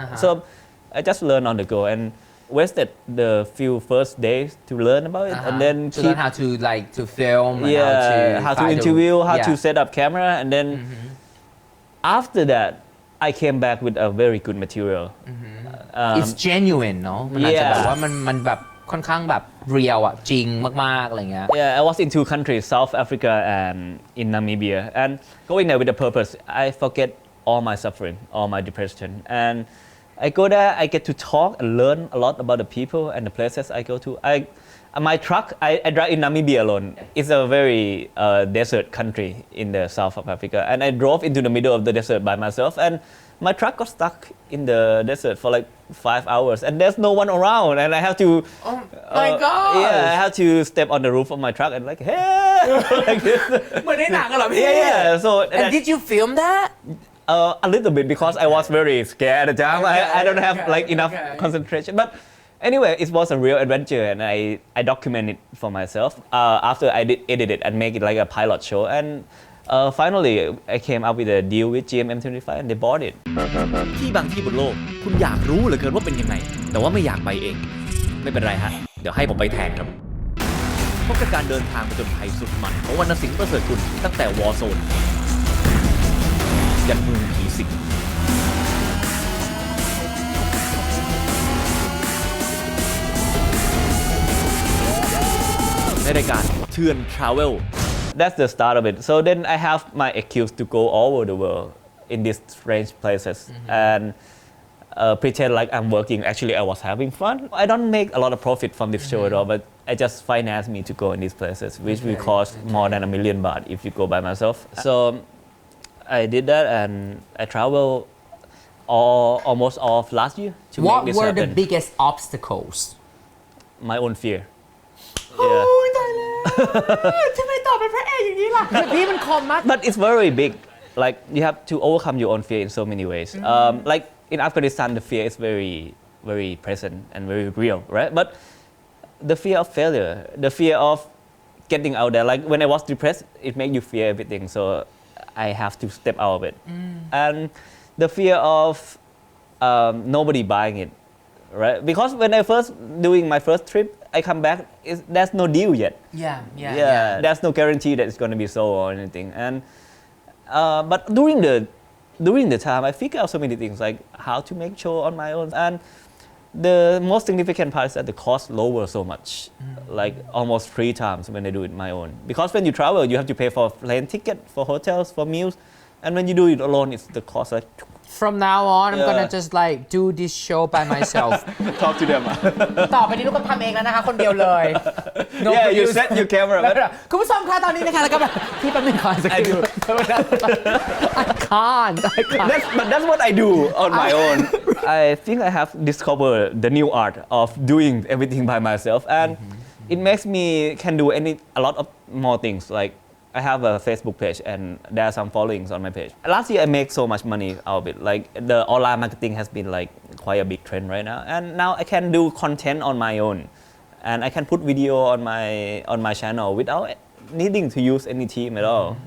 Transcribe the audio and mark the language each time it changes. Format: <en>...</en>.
<en>So I just learn on the go and wasted the few first days to learn about it, and then to learn how to film, and how to interview, how to set up camera, and then after that I came back with a very good material. It's genuine</en> <th>เนาะมันอาจจะแบบว่ามันแบบค่อนข้างแบบเรียลอะจริงมากๆอะไรเงี้ย</th> <en>Yeah, I was in 2 countries, South Africa and in Namibia, and going there with a purpose. I forget all my suffering, all my depression, and I go there, I get to talk and learn a lot about the people and the places I go to. My truck, I drive in Namibia alone. It's a very desert country in the south of Africa, and I drove into the middle of the desert by myself, and my truck got stuck in the desert for like 5 hours, and there's no one around, and I have to. Oh my God! Yeah, I have to step on the roof of my truck and like, hey, like this.</en> <th>เหมือนในหนังเหรอพี่</th> <en>Yeah. So. And did you film that? A little bit, because I was very scared at the time. I don't have like enough concentration. But anyway, it was a real adventure, and I document it for myself. After I did edit it and make it like a pilot show, and finally I came up with a deal with GMM 25, and they bought it.</en> <th>ที่บางที่บนโลกคุณอยากรู้เหลือเกินว่าเป็นยังไงแต่ว่าไม่อยากไปเองไม่เป็นไรฮะเดี๋ยวให้ผมไปแทนครับพบกับการเดินทางผจญภัยสุดมันของวรรณสิงห์ประเสริฐกุลตั้งแต่วอร์โซนยันเมืองผีสิง ในรายการเทือน Travel</th> <en>That's the start of it. So then I have my excuse to go all over the world in these strange places and pretend like I'm working. Actually, I was having fun. I don't make a lot of profit from this show at all, but I just finance me to go in these places, which will cost more than $1 million if you go by myself. So I did that and I traveled almost all of last year to What make this were happen. the biggest obstacles My own fear.</en> <th>โอ้ยตายแล้วทำไมตอบเป็นพระเอกอย่างนี้ล่ะพี่มันคอมมาก</th> <en>But it's very big. Like you have to overcome your own fear in so many ways. Like in Afghanistan, the fear is very, very present and very real, right? But the fear of failure, the fear of getting out there. Like when I was depressed, it made you fear everything. So I have to step out of it. And the fear of nobody buying it, right? Because when I first doing my first trip, I come back, there's no deal yet. Yeah. There's no guarantee that it's going to be sold or anything. And but during the time, I figured out so many things like how to make show on my own. And the most significant part is that the cost lower so much, like almost 3 times when I do it my own. Because when you travel, you have to pay for plane ticket, for hotels, for meals. And when you do it alone, it's the cost like From now on I'm gonna Yeah. just like do this show by myself talk to them.</en> <th>ต่อไปนี้ลูกก็ทำเองแล้วนะคะคนเดียวเลย</th> <en>No Yeah, you producer set your camera.</en> <th>คุณผู้ชมคะตอนนี้นะคะแล้วก็แบบพี่แป๊บนึงก่อนสักที</th> <en>I can't But that's what I do on my own. I think I have discovered the new art of doing everything by myself, and it makes me can do a lot of more things. Like I have a Facebook page, and there are some followings on my page. Last year I make so much money out of it. Like the online marketing has been like quite a big trend right now, and now I can do content on my own, and I can put video on my channel without needing to use any team at all.</en>